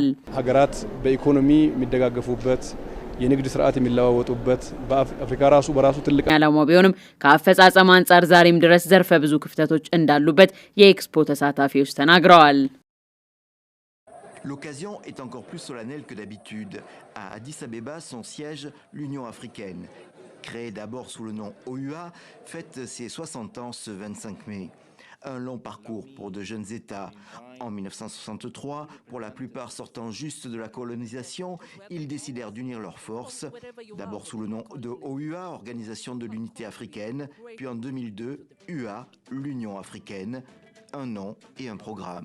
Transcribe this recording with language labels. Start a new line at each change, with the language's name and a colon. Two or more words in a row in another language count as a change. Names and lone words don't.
Amharic: ሀገራት በኢኮኖሚ የሚደጋገፉበት የንግድ ስርዓት የሚለዋወጡበት በአፍሪካ ራሱ በራሱ ትልቅ ዓላማው ቢሆንም ከአፈጻጸም አንጻር ዛሬም ድረስ ዘርፈ ብዙ ክፍተቶች እንዳሉበት የኤክስፖ ተሳታፊዎች ተናግረዋል።
French: L'occasion est encore plus solennelle que d'habitude. À Addis Abeba, son siège, l'Union africaine, créée d'abord sous le nom OUA, fête ses 60 ans ce 25 mai. Un long parcours pour de jeunes États. En 1963, pour la plupart sortant juste de la colonisation, ils décidèrent d'unir leurs forces, d'abord sous le nom de OUA, Organisation de l'Unité africaine, puis en 2002, UA, l'Union africaine, un nom et un programme.